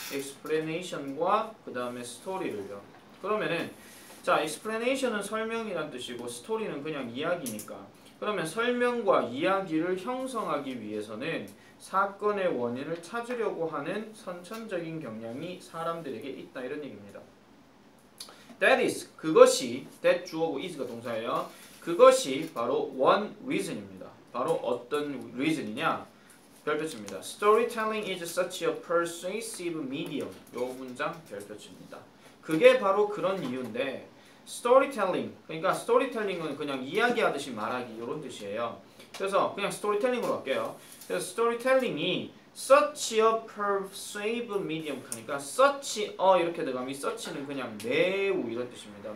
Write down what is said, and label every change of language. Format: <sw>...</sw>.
<ko>explanation과 그 다음에 story를요. 그러면은 자, explanation은 설명이란 뜻이고 스토리는 그냥 이야기니까 그러면 설명과 이야기를 형성하기 위해서는 사건의 원인을 찾으려고 하는 선천적인 경향이 사람들에게 있다 이런 얘기입니다. That is, 그것이 that 주어고 is가 동사예요. 그것이 바로 one reason입니다. 바로 어떤 reason이냐? 별표치입니다.</ko> <en>Storytelling is such a persuasive medium.</en> <ko>요 문장 별표치입니다. 그게 바로 그런 이유인데 스토리텔링, 그러니까 스토리텔링은 그냥 이야기하듯이 말하기 이런 뜻이에요. 그래서 그냥 스토리텔링으로 할게요. 그래서 스토리텔링이</ko> <en>such a persuasive medium</en> <ko>하니까 such a 이렇게 들어가면 이 such는 그냥 매우 이런 뜻입니다.</ko>